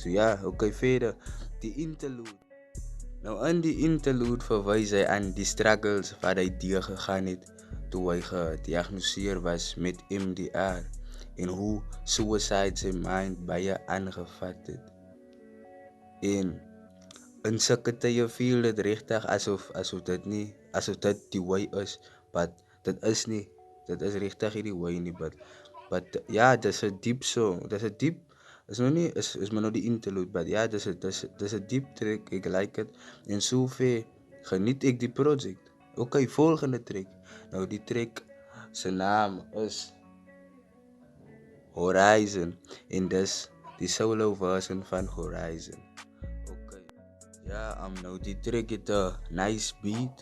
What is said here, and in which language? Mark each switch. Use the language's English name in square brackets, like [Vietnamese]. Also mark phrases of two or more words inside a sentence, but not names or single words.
[Afrikaans] So ja, okay, verder die interlude. Nou in die interlude verwys hy aan die struggles wat hy deurgegaan het toe hy gediagnoseer was met MDR en hoe suicide sy mind baie aangevat het. En in sulke tye voel dit regtig asof dit die way is, but dit is nie. Dit is regtig nie die way nie, but ja, dis 'n [English] deep song. [Afrikaans] Is maar nou die interlude, but ja, dis 'n [English] deep track. [Afrikaans] Ek [English] like it. [Afrikaans] En sover geniet ek die project. Okay, volgende track. Nou die track se naam is Horizon en dis die [English] solo version [Afrikaans] van Horizon. Okay. Ja, nou die track het 'n [English] nice beat.